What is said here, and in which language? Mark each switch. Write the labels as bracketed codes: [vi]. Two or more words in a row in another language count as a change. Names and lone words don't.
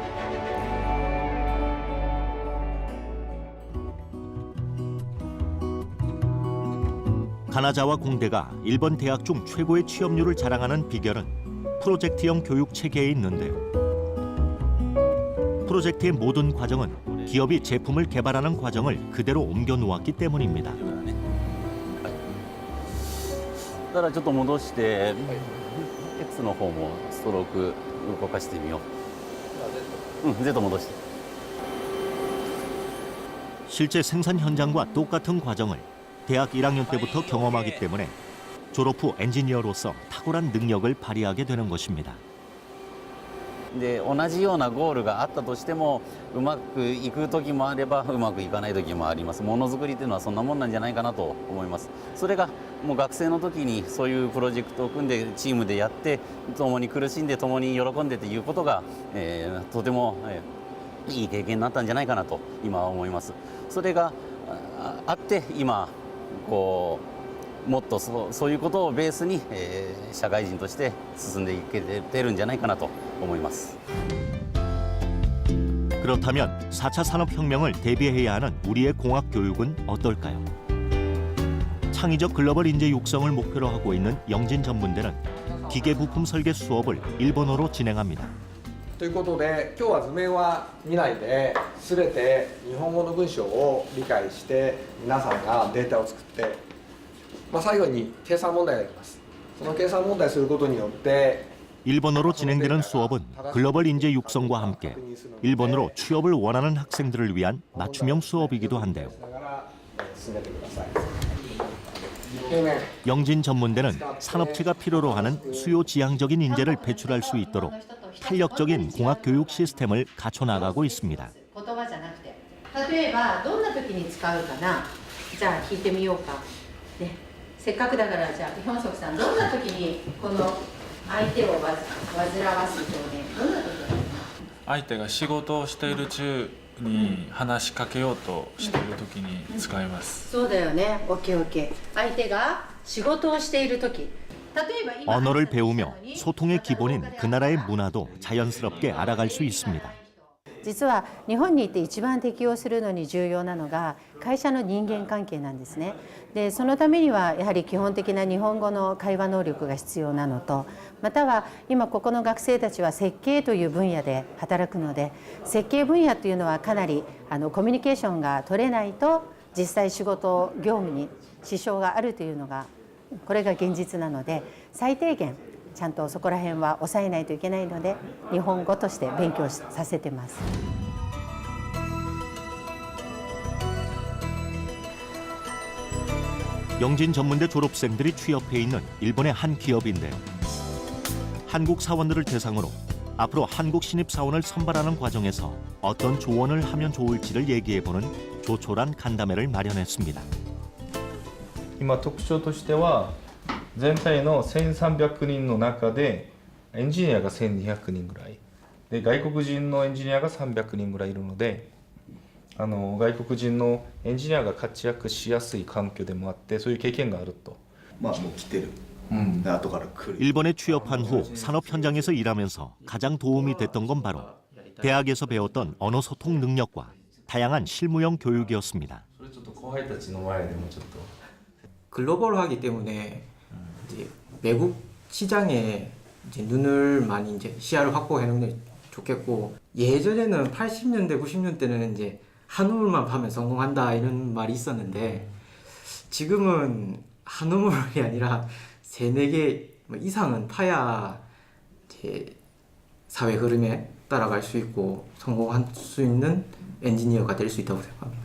[ko] 가나자와 공대가 일본 대학 중 최고의 취업률을 자랑하는 비결은 프로젝트형 교육 체계에 있는데요. 프로젝트의 모든 과정은 기업이 제품을 개발하는 과정을 그대로 옮겨 놓았기 때문입니다. [ja] だからちょっと戻して、X の方もストローク動かしてみよう。Z 戻して。 [ko] 실제 생산 현장과 똑같은 과정을 대학 1학년 때부터 경험하기 때문에 졸업 후 엔지니어로서 탁월한 능력을 발휘하게 되는 것입니다. [ja] で同じようなゴールがあったとしてもうまくいく時もあればうまくいかない時もあります。ものづくりというのはそんなもんなんじゃないかなと思います。それがもう学生の時にそういうプロジェクトを組んでチームでやって共に苦しんで共に喜んでということが、とても、いい経験になったんじゃないかなと今は思います。それがあって今こうもっとそういうことをベースに、社会人として進んでいけてるんじゃないかなと思います。 [ko] 그렇다면 4차 산업혁명을 대비해야 하는 우리의 공학 교육은 어떨까요? 창의적 글로벌 인재 육성을 목표로 하고 있는 영진 전문대는 기계 부품 설계 수업을 일본어로 진행합니다. [ja] ということで今日は図面は見ないで全て日本語の文章を理解して皆さんがデータを作って、最後に計算問題があります。その計算問題をすることによって [ko] 일본어로 진행되는 수업은 글로벌 인재 육성과 함께 일본으로 취업을 원하는 학생들을 위한 맞춤형 수업이기도 한데요. 영진 전문대는 산업체가 필요로 하는 수요 지향적인 인재를 배출할 수 있도록 탄력적인 공학 교육 시스템을 갖춰 나가고 있습니다. [ja] 例えばどんな時に使うかな。じゃあ聞いてみようか。ね、せっかくだからじゃあヒョンソクさんどんな時にこの相手を煩わす表現どんな時に？相手が仕事をしている中に話しかけようとしている時に使います。そうだよね。オッケーオッケー。相手が仕事をしている時。 [ko] 언어를 배우며 소통의 기본인 그 나라의 문화도 자연스럽게 알아갈 수 있습니다. [ja] 実は日本にいて一番適応するのに重要なのが会社の人間関係なんですね。でそのためにはやはり基本的な日本語の会話能力が必要なのと、または今ここの学生たちは設計という分野で働くので、設計分野というのはかなりコミュニケーションが取れないと実際仕事業務に支障があるというのがこれが現実なので、最低限ちゃんとそこら辺は抑えないといけないので日本語として勉強させてます。 [ko] 영진 전문대 졸업생들이 취업해 있는 일본의 한 기업인데요. 한국 사원들을 대상으로 앞으로 한국 신입 사원을 선발하는 과정에서 어떤 조언을 하면 좋을지를 얘기해보는 조촐한 간담회를 마련했습니다. [ja] 今特徴としては全体の1300人の中でエンジニアが1200人ぐらいで外国人のエンジニアが300人ぐらいいるので外国人のエンジニアが活躍しやすい環境でもあってそういう経験があると。もう来てる。 [ko] 일본에 취업한 후 산업 현장에서 일하면서 가장 도움이 됐던 건 바로 대학에서 배웠던 언어 소통 능력과 다양한 실무형 교육이었습니다. 글로벌하기 때문에 이제 외국 시장에 이제 눈을 많이 이제 시야를 확보해 놓는 게 좋겠고, 예전에는 80년대, 90년대는 이제 한우물만 파면 성공한다 이런 말이 있었는데 지금은 한우물이 아니라 3-4개 이상은 파야 이제 사회 흐름에 따라갈 수 있고 성공할 수 있는 엔지니어가 될 수 있다고 생각합니다.